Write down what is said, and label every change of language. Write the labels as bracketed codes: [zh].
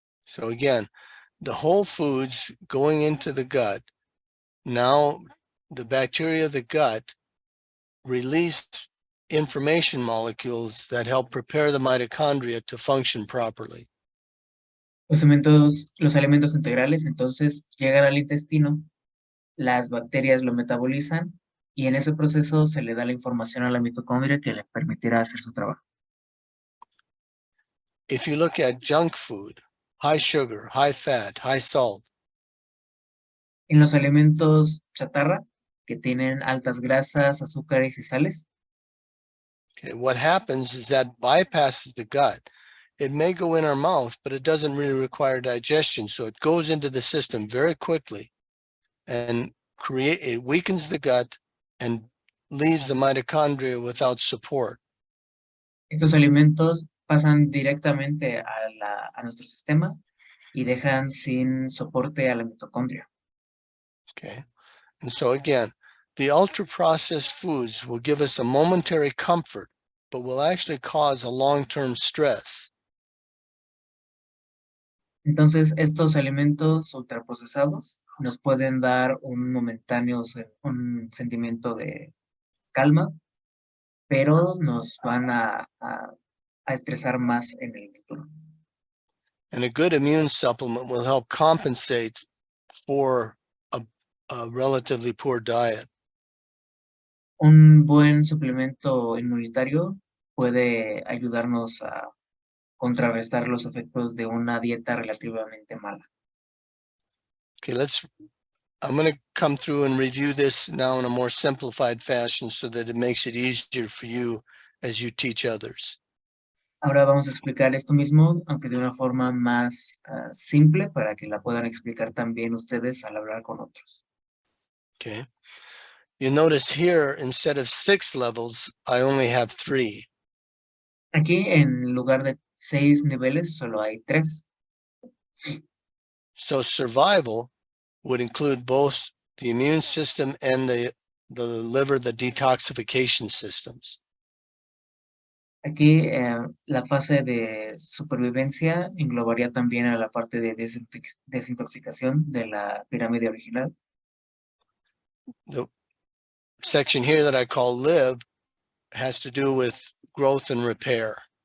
[en] So again, the whole foods going into the gut, now the bacteria of the gut release information molecules that help prepare the mitochondria to function properly. [es] Los alimentos integrales entonces llegan al intestino, las bacterias lo metabolizan y en ese proceso se le da la información a la mitocondria que le permitirá hacer su trabajo. [en] If you look at junk food, high sugar, high fat, high salt, [es] En los alimentos chatarra, que tienen altas grasas, azúcares y sales, [en] okay, what happens is that bypasses the gut. It may go in our mouth, but it doesn't really require digestion. So it goes into the system very quickly and it weakens the gut and leaves the mitochondria without support. [es] estos alimentos pasan directamente a nuestro sistema y dejan sin soporte a la mitocondria. [en] Okay. And so again, the ultra-processed foods will give us a momentary comfort, but will actually cause a long-term stress. [es] Entonces, estos alimentos ultraprocesados nos pueden dar un sentimiento de calma, pero nos van a estresar más en el futuro. [en] And a good immune supplement will help compensate for a relatively poor diet. [es] Un buen suplemento inmunitario puede ayudarnos a contrarrestar los efectos de una dieta relativamente mala. [en] Okay, I'm going to come through and review this now in a more simplified fashion so that it makes it easier for you as you teach others. [es] Ahora vamos a explicar esto mismo, aunque de una forma más simple, para que la puedan explicar también ustedes al hablar con otros. [en] Okay. You notice here, instead of 6 levels, I only have 3. [es] Aquí, en lugar de 6 niveles, solo hay 3. [en] So survival would include both the immune system and the liver, the detoxification systems. [es] Aquí, la fase de supervivencia englobaría también a la parte de desintoxicación de la pirámide original. [en] The section here that I call live has to do with growth and repair.